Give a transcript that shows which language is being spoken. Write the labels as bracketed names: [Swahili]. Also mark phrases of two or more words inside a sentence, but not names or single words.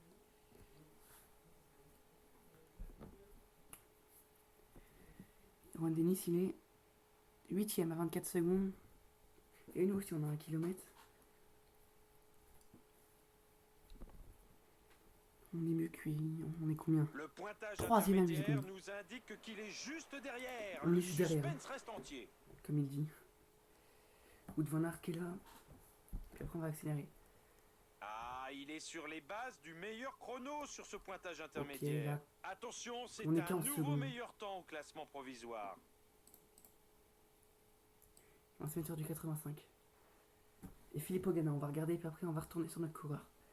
[French] Juan Dennis, il est 8ème à 24 secondes. Et nous aussi, on a 1 km. On est mieux que lui. On est combien? Le pointage Troisième à 8 intermédiaire secondes. nous indique qu'il est juste derrière. On Le est juste derrière. suspense reste entier. Comme il dit. Wout van Aert est là. Puis après, on va accélérer. Ah, il est sur les bases du meilleur chrono sur ce pointage Ok, intermédiaire. là. Attention, c'est On est un 15 nouveau secondes. meilleur temps au classement provisoire. On va se mettre sur du 85. Et Philippe Ogana, on va regarder, puis après, on va retourner sur notre coureur.